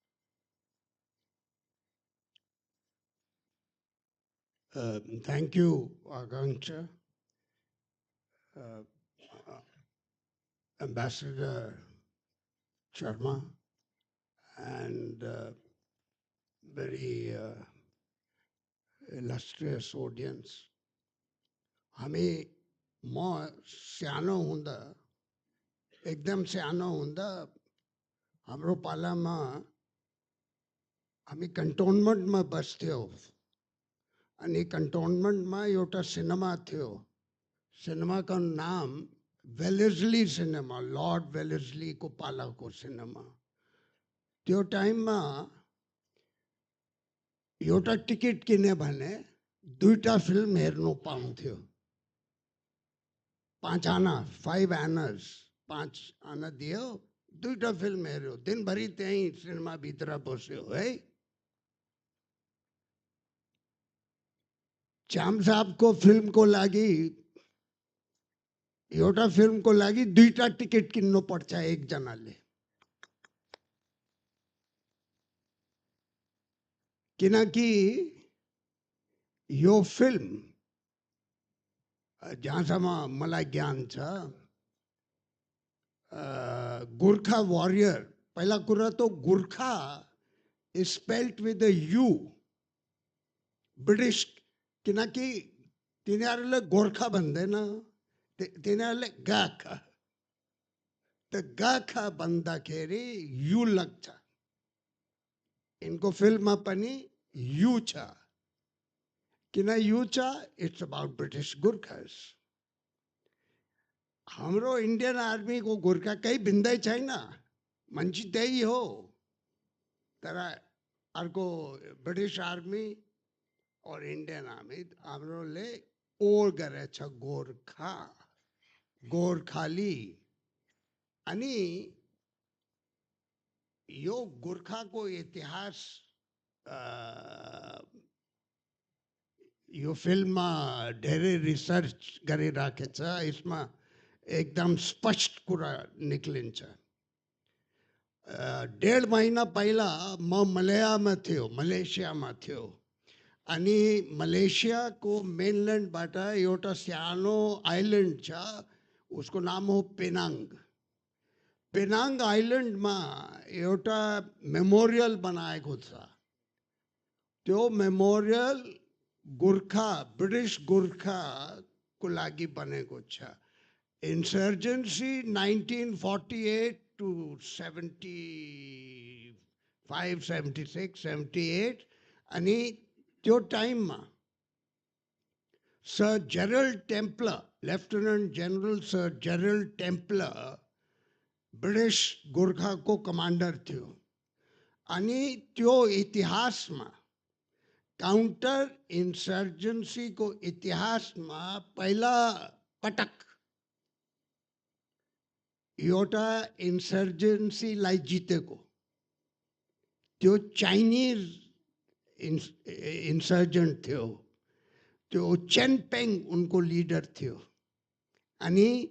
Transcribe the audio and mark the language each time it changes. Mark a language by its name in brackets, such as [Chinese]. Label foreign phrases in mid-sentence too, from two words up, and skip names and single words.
[English] Thank you, Akanksha. Ambassador Sharma, and very illustrious audience. [Nepali] हमें म सानो हुँदा एकदम सानो हुँदा हाम्रो पालामा हामी कन्टोनमेन्टमा बस्थ्यौँ अनि कन्टोनमेन्टमा एउटा सिनेमा थियो सिनेमाको नाम वेलेस्ली सिनेमा लॉर्ड वेलेस्ली को पालाको सिनेमा त्यो टाइममा एउटा टिकट किने भने दुईटा फिल्म हेर्नु पाउँथ्यो 5 आना 5 आनास 5 आना दियो दुईटा फिल्म हेर्यो दिनभरि त्यही सिनेमा भित्र बस्यो है चाम साहब को फिल्म को लागि एउटा फिल्म को लागि दुईटा टिकट किन्नु पर्छ एक जनाले किनकि यो फिल्म जहाँसम्म मलाई ज्ञान छ गोर्खा वॉरियर पहिला कुरा तो गोर्खा [English] is spelled with a U [Nepali] ब्रिटिश किनकि तिनीहरूले गोर्खा भन्दैन तिनीहरूले गाखा त गाखा भन्दाखेरि यु लाग्छ इनको फिल्ममा पनि यु छ किन यु छ [English] It's about British Gorkhas [Nepali] हाम्रो इन्डियन आर्मी को गोर्खा कहीं भिन्दै छैन मान्छे त्यही हो तर अर्को ब्रिटिश आर्मी और इंडियन आर्मी हमरोले ओर गरेछ गोर्खा गोर्खाली अनि यो गोर्खाको इतिहास यो फिल्ममा धेरै रिसर्च गरिराखेछ यसमा एकदम स्पष्ट कुरा निक्लिन्छ 1.5 महिना पहिला म मलेसियामा थियो अनि मलेशिया को मेनलैंड बाटा एउटा सानो आइलैंड छ उसको नाम हो पेनांग पेनांग आइलैंड में एउटा मेमोरियल बनाएको छ त्यो मेमोरियल गोर्खा ब्रिटिश गोर्खा को लागि बनेको छ इंसर्जेंसी 1948 to 75 76 78 अनि त्यो टाइम में सर जेरल्ड टेम्पलर लेफ्टिनेंट जनरल सर जेरल्ड टेम्पलर ब्रिटिश गोर्खा को कमांडर थियो अनि त्यो इतिहास में [English] counter insurgency [Nepali] को इतिहास में पहला पटक एउटा इंसर्जेंसी लाई जितेको त्यो चाइनीज इंसर्जेंट थियो त्यो चेनपेङ उनको लिडर थियो अनि